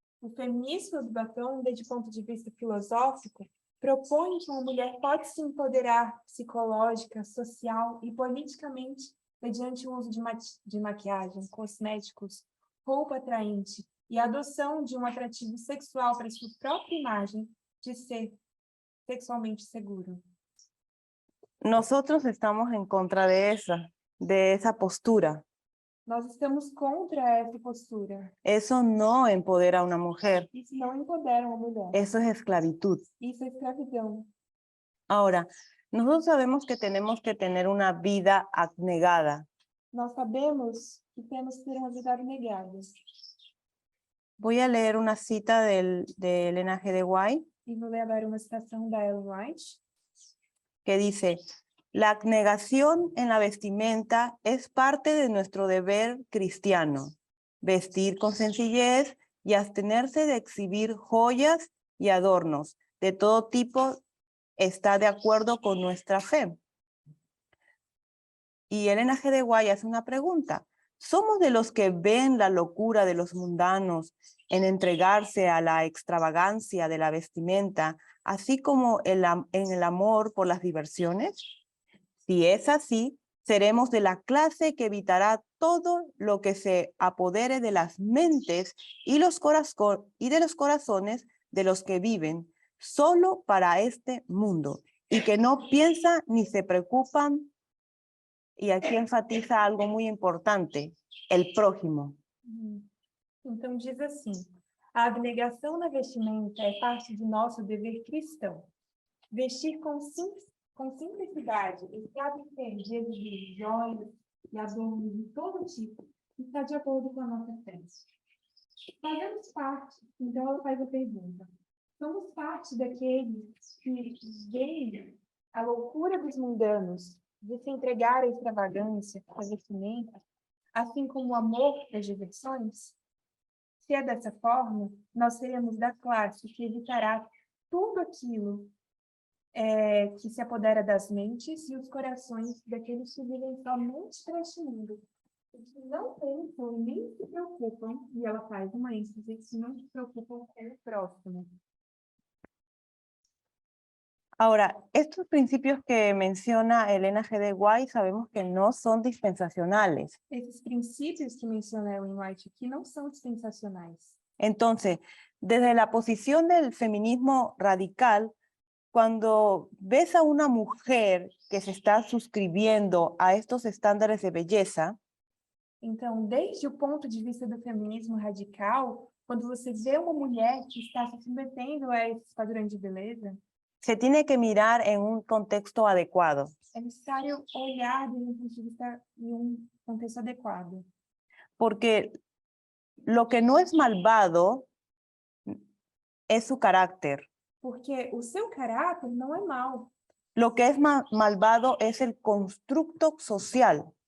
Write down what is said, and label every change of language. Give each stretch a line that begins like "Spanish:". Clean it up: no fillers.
Portuguese: o feminismo do batom, desde o ponto de vista filosófico, propõe que uma mulher pode se empoderar psicológica, social e politicamente mediante o uso de maquiagem, cosméticos, roupa atraente e a adoção de um atrativo sexual para sua própria imagem de ser sexualmente seguro.
Spanish: Nosotros estamos en contra de esa postura.
Portuguese: Nós estamos contra essa postura.
Spanish: Eso no empodera a una mujer,
Portuguese: Isso não empodera uma mulher.
Spanish: eso es esclavitud.
Portuguese: Isso é escravidão.
Spanish: Ahora, nosotros sabemos que tenemos que tener una vida abnegada.
Portuguese: Nós sabemos que temos que ter uma vida abnegada.
Spanish: Voy a leer una cita de Elena G. de White
Portuguese: E vou ler agora uma citação da Ellen White,
Spanish: que dice: la abnegación en la vestimenta es parte de nuestro deber cristiano. Vestir con sencillez y abstenerse de exhibir joyas y adornos de todo tipo está de acuerdo con nuestra fe. Y Elena G. de White hace una pregunta: ¿somos de los que ven la locura de los mundanos en entregarse a la extravagancia de la vestimenta, así como en el amor por las diversiones? Si es así, seremos de la clase que evitará todo lo que se apodere de las mentes y de los corazones de los que viven solo para este mundo y que no piensan ni se preocupan. Y aquí enfatiza algo muy importante: el prójimo.
Portuguese: Então diz assim: a abnegação na vestimenta é parte de nosso dever cristão. Vestir com simplicidade, esclarecer de exibir joias e adornos de todo tipo, está de acordo com a nossa fé. Fazemos parte, então ela faz a pergunta: somos parte daqueles que veem a loucura dos mundanos de se entregar à extravagância, à vestimenta, assim como o amor das diversões? Se é dessa forma, nós seremos da classe que evitará tudo aquilo que se apodera das mentes e os corações daqueles que vivem somente para este mundo, que não pensam e nem se preocupam, e ela faz uma ênfase, que não se preocupam com o próximo.
Spanish: Ahora, estos principios que menciona Elena G. de White sabemos que no son dispensacionales.
Portuguese: Esses princípios que menciona Ellen White aqui não são dispensacionais.
Spanish: Entonces, desde la posición del feminismo radical, cuando ves a una mujer que se está suscribiendo a estos estándares de belleza,
Portuguese: Então, desde o ponto de vista do feminismo radical, quando você vê uma mulher que está se submetendo a esses padrões de beleza,
Spanish: se tiene que mirar en un contexto adecuado.
Portuguese: é necessário olhar desde um ponto de vista em um contexto adequado.
Spanish: Porque lo que no es malvado es su carácter.
Portuguese: Porque o seu caráter não é mau.
Spanish: Lo que es malvado es el constructo social